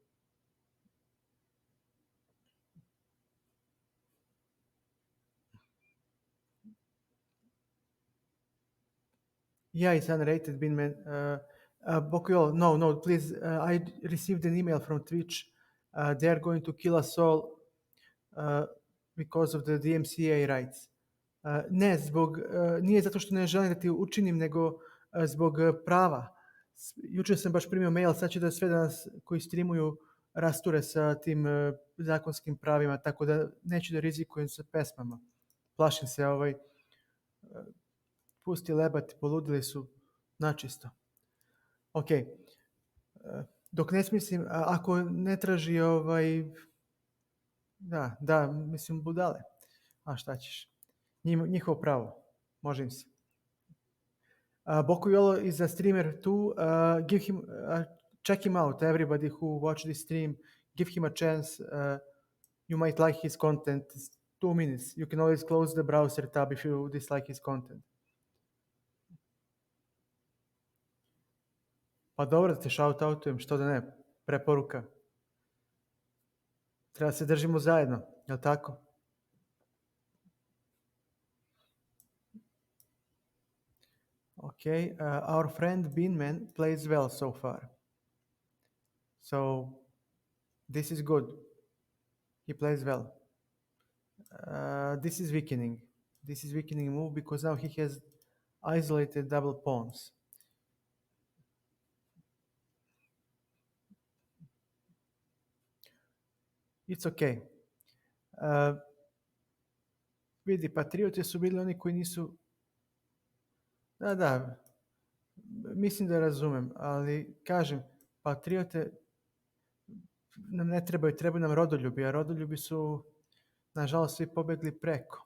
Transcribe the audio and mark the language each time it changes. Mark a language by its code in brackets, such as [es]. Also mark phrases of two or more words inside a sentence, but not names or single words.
[en] Yeah, it's unrated, Binman. Bokuyo, no, please. I received an email from Twitch. They are going to kill us all because of the DMCA rights. [sr] Ne, nije zato što ne želim da ti učinim, nego zbog prava. Jučer sam baš primio mail, sad će da sve danas koji streamuju rasture sa tim zakonskim pravima, tako da neću da rizikujem sa pesmama. Plašim se, pusti lebati, poludili su načisto. Ok, dok ne smislim, ako ne traži da, mislim budale. A šta ćeš? Njihovo pravo, može im se. [en] Bokuyolo is a streamer too. Check him out, everybody who watch this stream. give him a chance. You might like his content. It's 2 minutes. You can always close the browser tab if you dislike his content. [sr] Pa dobro da te shoutoutujem, što da ne, preporuka. Treba da se držimo zajedno, jel tako? [en] Okay, our friend Beanman plays well so far. So this is good. He plays well. This is weakening. This is weakening move because now he has isolated double pawns. It's okay. [sr] Vidi, Patrioti su bili oni koji nisu... Da, mislim da razumem, ali kažem, Patriote nam ne trebaju nam rodoljubi, a rodoljubi su, nažalost, svi pobegli preko.